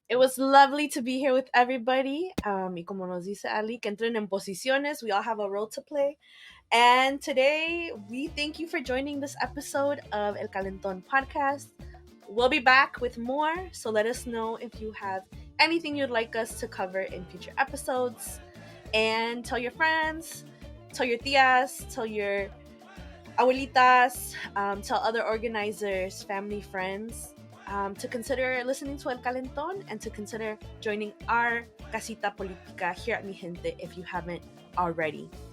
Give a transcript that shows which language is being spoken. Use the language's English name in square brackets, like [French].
[English] It was lovely to be here with everybody. [Spanish] Y como nos dice Ali, que entren en posiciones. [English] We all have a role to play. And today, we thank you for joining this episode of El Calentón podcast. We'll be back with more, so let us know if you have anything you'd like us to cover in future episodes. And tell your friends, tell your [Spanish] tías, [English] tell your [Spanish] abuelitas, [English] tell other organizers, family, friends, to consider listening to El Calentón and to consider joining our Casita Política here at Mijente if you haven't already.